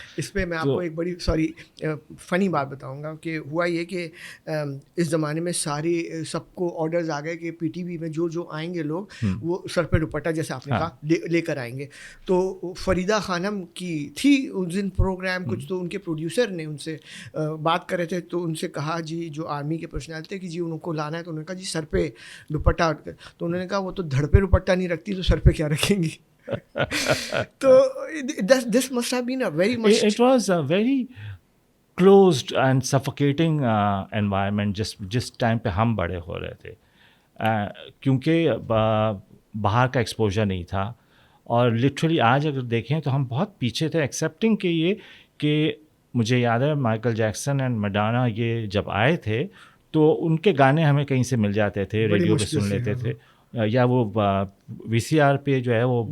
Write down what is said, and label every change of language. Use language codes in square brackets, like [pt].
[ur] اس پہ میں آپ کو ایک بڑی فنی بات بتاؤں گا کہ ہوا یہ کہ اس زمانے میں سب کو آرڈرز آ گئے کہ پی ٹی وی میں جو آئیں گے لوگ وہ سر پہ دوپٹہ جیسے آپ نے کہا لے کر آئیں گے. تو فریدہ خانم کی تھی اس دن پروگرام کچھ, تو ان کے پروڈیوسر نے ان سے بات کر رہے تھے تو ان سے کہا جی جو آرمی کے پرسنل تھے کہ جی ان کو لانا ہے, تو انہوں نے کہا جی سر پہ دوپٹہ. تو انہوں نے کہا وہ تو دھڑ پہ دوپٹہ نہیں رکھتی تو سر پہ کیا رکھیں گی. [en] تو this must have been a very much it was a very closed and suffocating environment [ur] جس ٹائم پہ ہم بڑے ہو رہے تھے, کیونکہ باہر کا ایکسپوجر نہیں تھا. اور لٹرلی آج اگر دیکھیں تو ہم بہت پیچھے تھے ایکسیپٹنگ کے یہ کہ مجھے یاد ہے مائیکل جیکسن اینڈ میڈانا یہ جب آئے تھے تو ان کے گانے ہمیں کہیں سے مل جاتے تھے, ریڈیو پہ سن لیتے تھے, یا وہ وی سی آر پہ جو ہے وہ